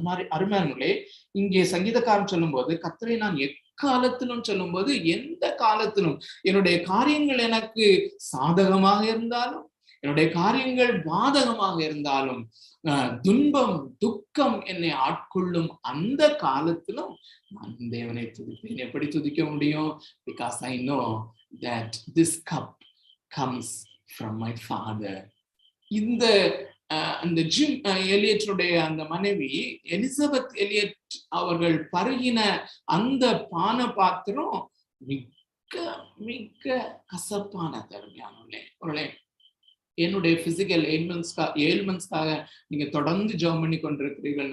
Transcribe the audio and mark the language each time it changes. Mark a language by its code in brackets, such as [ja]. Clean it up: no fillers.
[ta] அது மாதிரி அருமையானவர்களே, இங்கே சங்கீதக்காரன் சொல்லும் போது கர்த்தரை நான் எக்காலத்திலும் சொல்லும் போது எந்த காலத்திலும் என்னுடைய காரியங்கள் எனக்கு சாதகமாக இருந்தாலும் என்னுடைய காரியங்கள் பாதகமாக இருந்தாலும் துன்பம் துக்கம் என்னை ஆட்கொள்ளும் அந்த காலத்திலும் நான் தேவனை துதிப்பேன். எப்படி துதிக்க முடியும்? [en] Because I know that this cup comes from my father. [ta] இந்த அந்த ஜிம் எலியட்டுடைய அந்த மனைவி எலிசபெத் எலியட் அவர்கள் பருகின அந்த பான பாத்திரம் மிக மிக கசப்பான தருமையானவர்களே. என்னுடைய பிசிக்கல் ஏல்மெண்ட்ஸ்க்காக நீங்க தொடர்ந்து ஜெபம் பண்ணி கொண்டிருக்கிறீர்கள்.